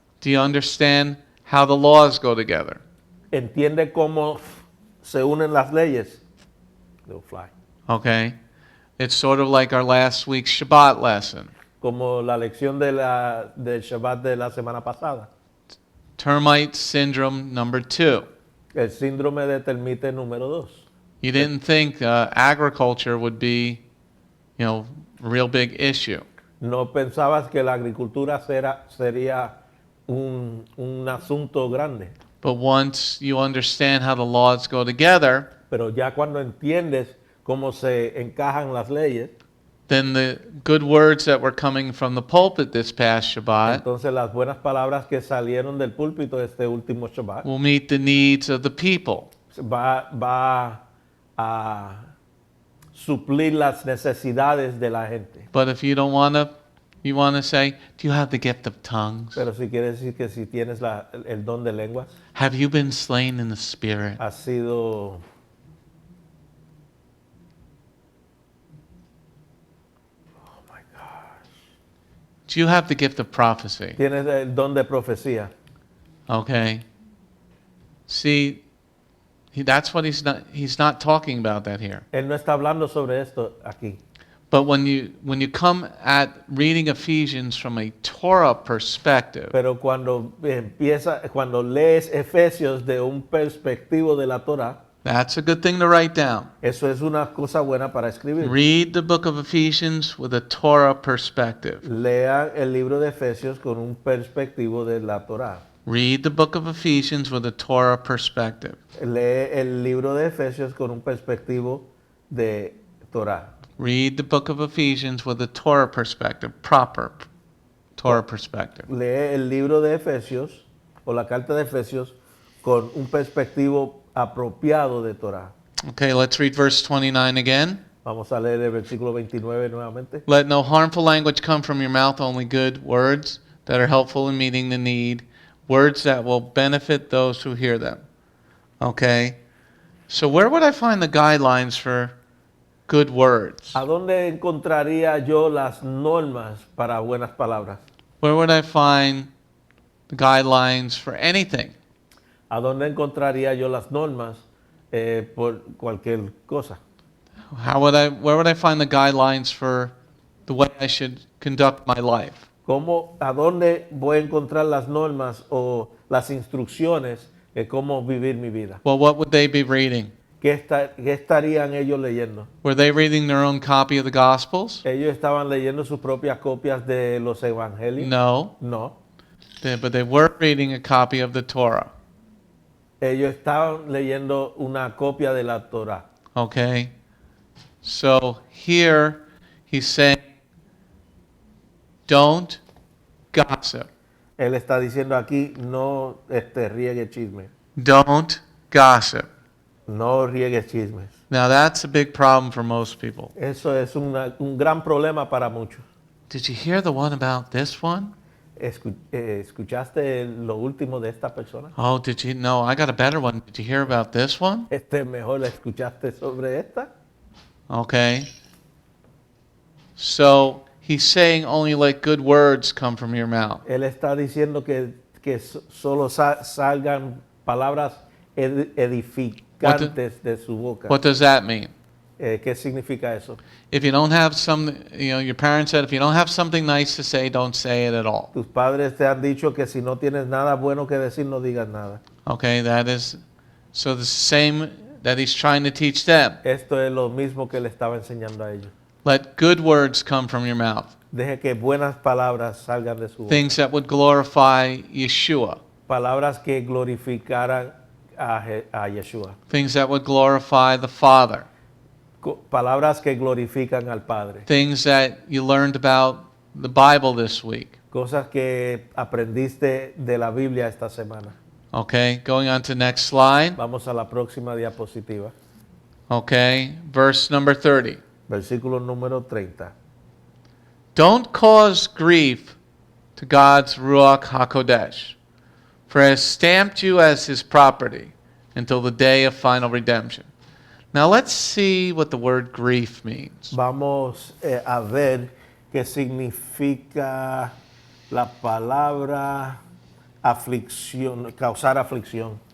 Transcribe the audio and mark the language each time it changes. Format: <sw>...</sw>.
<en>Do you understand how the laws go together?</en> <es>¿Entiende cómo se unen las leyes?</es> <en>They'll fly. Okay? It's sort of like our last week's Shabbat lesson.</en> <es>Como la lección del Shabbat de la semana pasada.</es> <en>Termite syndrome number 2.</en> <es>El síndrome de termite número 2.</es> <en>You didn't think agriculture would be, you know, a real big issue.</en> <es>No pensabas que la agricultura sería un asunto grande.</es> <en>But once you understand how the laws go together,</en> <es>Pero ya cuando entiendes cómo se encajan las leyes,</es> <en>then the good words that were coming from the pulpit this past Shabbat</en> <es>entonces las buenas palabras que salieron del púlpito este último Shabbat</es> <en>will meet the needs of the people.</en> <es>va a suplir las necesidades de la gente.</es> <en>But if you don't want to, you want to say, do you have the gift of tongues?</en> <es>Pero si quieres decir que si tienes el don de lenguas,</es> <en>Have you been slain in the spirit?</en> <es>has sido</es> <en>Do you have the gift of prophecy?</en> <es>tienes el don de profecía.</es> <en>Okay. See, that's what he's not talking about that here.</en> <es>Él no está hablando sobre esto aquí.</es> <en>But when you come at reading Ephesians from a Torah perspective,</en> <es>Pero cuando lees Efesios de un perspectivo de la Torah,</es> <en>that's a good thing to write down.</en> <es>eso es una cosa buena para escribir.</es> <en>Read the book of Ephesians with a Torah perspective.</en> <es>Lean el libro de Efesios con un perspectivo de la Torah.</es> <en>Read the book of Ephesians with a Torah perspective.</en> <es>Lee el libro de Efesios con un perspectivo de Torah.</es> <en>Read the book of Ephesians with a Torah perspective, proper Torah perspective.</en> <es>Lee el libro de Efesios o la carta de Efesios con un perspectivo apropiado de Torah.</es> <en>Okay, let's read verse 29 again.</en> <es>Vamos a leer el versículo 29 nuevamente.</es> <en>Let no harmful language come from your mouth, only good words that are helpful in meeting the need, words that will benefit those who hear them. Okay? So where would I find the guidelines for good words?</en> <es>¿A dónde encontraría yo las normas para buenas palabras?</es> <en>Where would I find the guidelines for anything?</en> <es>¿A dónde encontraría yo las normas por cualquier cosa?</es> <en>Where would I find the guidelines for the way I should conduct my life?</en> <es>¿A dónde voy a encontrar las normas o las instrucciones de cómo vivir mi vida?</es> <en>Well, what would they be reading?</en> <es>¿Qué estarían ellos leyendo?</es> <en>Were they reading their own copy of the Gospels?</en> <es>¿Ellos estaban leyendo sus propias copias de los evangelios?</es> <en>No,</en> <es>No.</es> <en>but they were reading a copy of the Torah.</en> <es>Ellos estaban leyendo una copia de la Torah.</es> <en>Okay? So here he's saying, don't gossip.</en> <es>Él está diciendo aquí, no riegue chismes.</es> <en>Don't gossip.</en> <es>No riegue chismes.</es> <en>Now that's a big problem for most people.</en> <es>Eso es un gran problema para muchos.</es> <en>Did you hear the one about this one?</en> <es>¿Escuchaste lo último de esta persona?</es> <en>Oh, did you? No, I got a better one. Did you hear about this one?</en> <es>Mejor la escuchaste sobre esta.</es> <en>Okay. So he's saying only let good words come from your mouth.</en> <es>Él está diciendo que solo salgan palabras edificantes de su boca.</es> <en>What does that mean?</en> <es>¿Qué significa eso?</es> <en>If you don't have your parents said, if you don't have something nice to say, don't say it at all.</en> <es>Tus padres te han dicho que si no tienes nada bueno que decir, no digas nada.</es> <en>Okay, that is, so the same that he's trying to teach them.</en> <es>Esto es lo mismo que le estaba enseñando a ellos.</es> <en>Let good words come from your mouth.</en> <es>Deje que buenas palabras salgan de su boca.</es> <en>Things that would glorify Yeshua.</en> <es>Palabras que glorificaran a Yeshua.</es> <en>Things that would glorify the Father.</en> <es>Palabras que glorifican al Padre.</es> <en>Things that you learned about the Bible this week.</en> <es>Cosas que aprendiste de la Biblia esta semana.</es> <en>Okay, going on to next slide.</en> <es>Vamos a la próxima diapositiva.</es> <en>Okay, verse number 30.</en> <es>Versículo número 30.</es> <en>Don't cause grief to God's Ruach HaKodesh, for he has stamped you as his property until the day of final redemption. Now let's see what the word grief means.</en> <es>Vamos a ver qué significa la palabra aflicción, causar aflicción.</es>